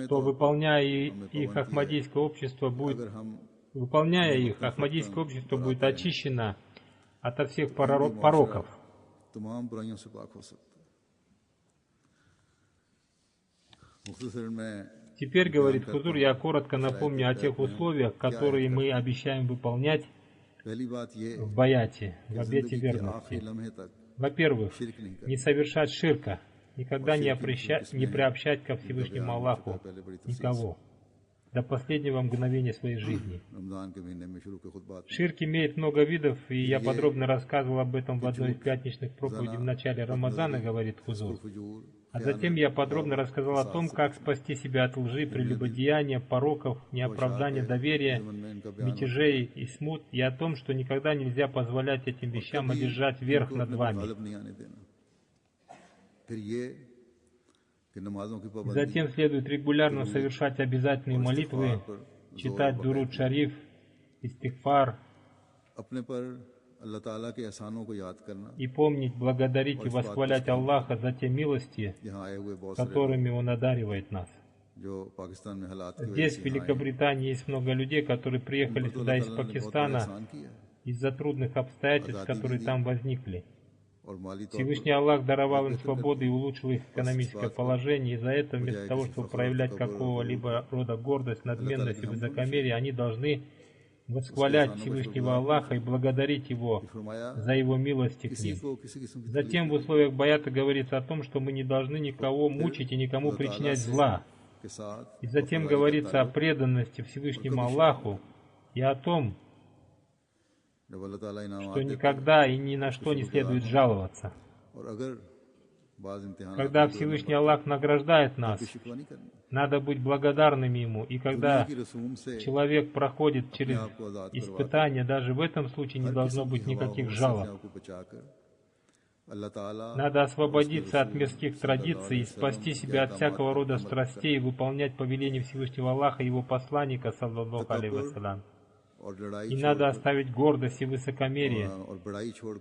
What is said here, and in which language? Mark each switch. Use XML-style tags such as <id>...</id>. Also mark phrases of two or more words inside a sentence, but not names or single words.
<ru>что</ru> <ur>طور پر</ur> <ru>выполняя</ru> <ur>हमें</ur> <ru>их,</ru> <ur>پابند کیا ہے</ur> <ru>Ахмадийское общество</ru> <ur>कि</ur> <ru>будет,</ru> <ur>اگر ہم</ur> <ru>выполняя</ru> <ur>इन्हें</ur> <ru>их,</ru> <ur>मुख्तलिफ</ur> <ru>Ахмадийское</ru> <ur>अहकाम</ur> <ru>общество</ru> <ur>पर</ur> <ru>будет</ru> <ur>آتے ہیں</ur> <ru>очищено ото всех</ru> <ur>تو احمدی معاشرہ</ur> <ru>пороков.</ru> <ur>تمام برائیوں سے پاک ہو سکتا ہے مختصراً میں</ur> <ru>Теперь,</ru> <ur>बयान</ur> <ru>говорит</ru> <ur>करता</ur> <ru>Хузур,</ru> <ur>हूँ</ur> <ru>я коротко</ru> <ur>शरायत</ur> <ru>напомню о</ru> <ur>बैत</ur> <ru>тех</ru> <ur>में</ur> <ru>условиях,</ru> <ur>क्या</ur> <ru>которые</ru> <ur>अहद</ur> <ru>мы</ru> <ur>کرتے ہیں</ur> <ru>обещаем выполнять</ru> <ur>پہلی بات یہ</ur> <ru>в баяте,</ru> <ur>कि</ur> <ru>в обете</ru> <ur>زندگی کے آخری</ur> <ru>верности.</ru> <ur>لمحے تک</ur> <ru>Во-первых,</ru> <ur>شرک نہیں</ur> <ru>не</ru> <ur>करना</ur> <ru>совершать ширка, никогда</ru> <ur>और</ur> <ru>не</ru> <ur>شرک کی مختلف</ur> <ru>не</ru> <ur>قسمیں ہیں</ur> <ru>приобщать ко</ru> <ur>जिनका</ur> <ru>Всевышнему</ru> <ur>بیان ہو چکا</ur> <ru>Аллаху</ru> <ur>ہے پہلے بڑی تفصیل سے</ur> <ru>никого. до последнего мгновения своей жизни.</ru> <ur>رمضان کے مہینے میں شروع کے خطبات میں</ur> <ru>Ширк имеет много видов, и я подробно рассказывал об этом в одной из пятничных проповедей в начале Рамазана, говорит Хузур.</ru> <ur>फजूर</ur> <ru>А затем я подробно рассказал о том, как спасти себя от лжи, прелюбодеяния, пороков, неоправдания доверия, мятежей и смут, и о том, что никогда нельзя позволять этим вещам одержать верх над вами.</ru> <ur>غالب نہیں آنے دینا. پھر یہ کہ نمازوں کی پابندی</ur> <ru>Затем следует регулярно совершать обязательные молитвы, читать Дуруд Шариф, Истигфар,</ru> <ur>اپنے پر اللہ تعالیٰ کے احسانوں کو یاد کرنا.</ur> <ru>и помнить, благодарить и восхвалять Аллаха за те милости,</ru> <ur>یہاں آئے ہوئے بہت سارے</ur> <ru>которыми Он одаривает нас.</ru> <ur>جو پاکستان میں حالات کی وجہ</ur> <ru>Здесь,</ru> <ur>से</ur> <ru>в Великобритании, есть много людей, которые приехали сюда из Пакистана</ru> <ur>احسان کیا ہے</ur> <ru>из-за трудных обстоятельств, которые там возникли.</ru> <ur>اور مالی طور</ur> <ru>Всевышний Аллах даровал им свободу и улучшил их экономическое положение, и за это, вместо того, чтобы проявлять какого-либо рода гордость, надменность и высокомерие, они должны восхвалять Всевышнего Аллаха и благодарить Его</ru> <ur>फरमाया</ur> <ru>за Его милости к</ru> <ur>किसी</ur> <ru>ним.</ru> <ur>کو کسی قسم کی</ur> <ru>Затем в условиях баята говорится о том, что мы не должны никого мучить и никому причинять зла.</ru> <ur>کے ساتھ</ur> <ru>И затем говорится о преданности Всевышнему Аллаху и о том,</ru> <ur>جب اللہ تعالیٰ انعام</ur> <ru>что никогда и ни на что не следует жаловаться.</ru> <ur>اور اگر بعض امتحان</ur> <ru>Когда Всевышний Аллах награждает нас,</ru> <ur>شکوہ نہیں کرنی</ur> <ru>надо быть благодарными Ему. И когда</ru> <ur>کی رسوم سے</ur> <ru>человек проходит через</ru> <ur>آپ کو آزاد</ur> <ru>испытания, даже в этом случае не должно быть никаких жалоб.</ru> <ur>کو بچا کر اللہ تعالیٰ</ur> <ru>Надо освободиться от мирских традиций и спасти себя от всякого рода страстей и выполнять повеления Всевышнего Аллаха и Его посланника,</ru> <ar>صلى الله عليه وسلم.</ar> <ur>اور لڑائی</ur> <ru>И надо оставить гордость и высокомерие</ru> <ur>اور بڑائی چھوڑ کر</ur>